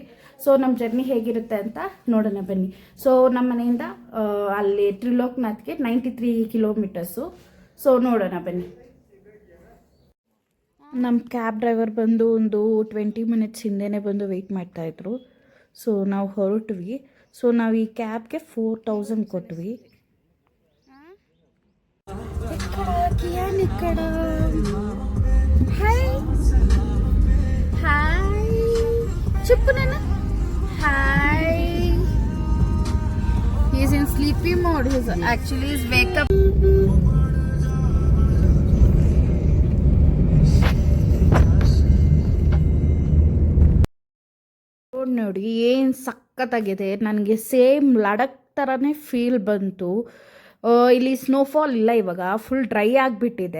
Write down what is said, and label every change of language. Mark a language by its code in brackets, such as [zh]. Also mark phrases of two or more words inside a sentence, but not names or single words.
[kn] ಸೊ ನಮ್ಮ ಜರ್ನಿ ಹೇಗಿರುತ್ತೆ ಅಂತ ನೋಡೋಣ ಬನ್ನಿ. ಸೊ ನಮ್ಮ ಮನೆಯಿಂದ ಅಲ್ಲಿ ತ್ರಿಲೋಕನಾಥ್ಗೆ 93 ಕಿಲೋಮೀಟರ್ಸು. ಸೊ ನೋಡೋಣ ಬನ್ನಿ. ನಮ್ಮ [en] cab driver [kn] ಬಂದು ಒಂದು 20 ಮಿನಿಟ್ಸ್ ಹಿಂದೆನೇ ಬಂದು ವೆಯ್ಟ್ ಮಾಡ್ತಾಯಿದ್ರು. ಸೊ ನಾವು ಹೊರಟ್ವಿ. ಸೊ ನಾವು ಈ ಕ್ಯಾಬ್ಗೆ 4000 ಕೊಟ್ವಿ. [te] ఇక్కడ [en] hi hi [te] చెప్పు నాన్న. హాయ్. [en] He is in sleepy mode. He actually is wake up. [kn] ನೋಡಿ ಏನು ಸಖತ್ತಾಗಿದೆ. ನನಗೆ ಸೇಮ್ ಲಡಕ್ ಥರನೇ ಫೀಲ್ ಬಂತು. ಇಲ್ಲಿ ಸ್ನೋಫಾಲ್ ಇಲ್ಲ, ಇವಾಗ [en] full dry [kn] ಆಗಿಬಿಟ್ಟಿದೆ.